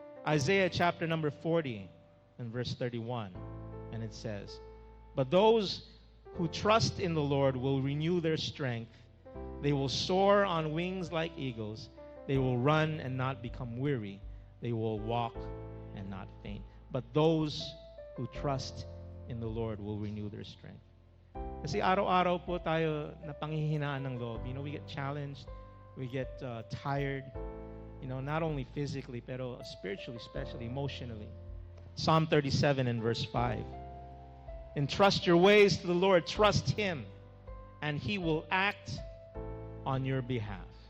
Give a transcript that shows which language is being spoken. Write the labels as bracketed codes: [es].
[en] Isaiah chapter number 40 and verse 31, and it says, "But those who trust in the Lord will renew their strength. They will soar on wings like eagles. They will run and not become weary. They will walk and not faint. But those who trust in the Lord will renew their strength." [tl] Kasi araw-araw po tayo napanghihinaan ng loob. [en] We get challenged, we get tired, not only physically, pero spiritually, especially emotionally. Psalm 37 and verse 5. "Entrust your ways to the Lord, trust Him, and He will act on your behalf."